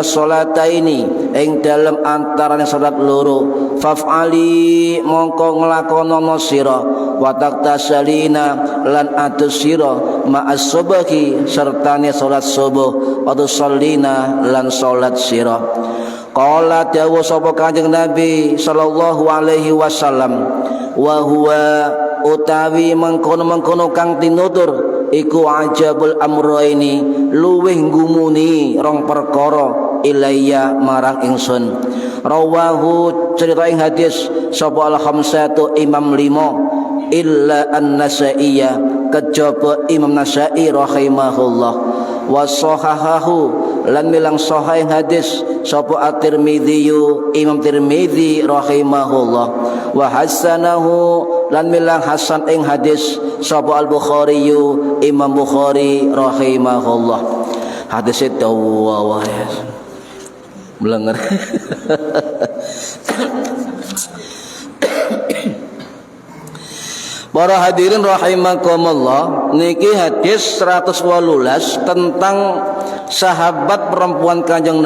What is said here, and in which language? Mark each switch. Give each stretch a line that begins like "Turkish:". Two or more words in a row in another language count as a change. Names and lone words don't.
Javanese: sholataini ing dalem antaraning salat loro faf'ali mongko nglakonono sira
Arabic: وتغتسلين
Javanese: lan adus sira
Arabic: مع الصبح
Javanese: sertane salat subuh
Arabic: وتصلين
Javanese: lan salat sira qala dawu sapa Kanjeng Nabi
Arabic: صلى الله عليه وسلم وهو
Javanese: utawi mengkono-mengkono kang tinutur iku
Arabic: أعجب الأمرين
Javanese: luweh ngumuni rong perkara ilayya marang ingsun rawahu cerita ing hadis sapa
Arabic: الخمسة
Javanese: imam 5
Arabic: إلا النسائي
Javanese: kejaba Imam Nasa'i rahimahullah
Arabic: وصححه
Javanese: lan milang sahih hadis sapa at-Tirmidzi Imam Tirmidzi rahimahullah
Arabic: وحسنه
Javanese: lan milang hasan ing hadis sapa al-Bukhari Imam Bukhari rahimahullah hadis itu wah melenger para hadirin rahimakumullah niki hadis 118 tentang sahabat perempuan Kanjeng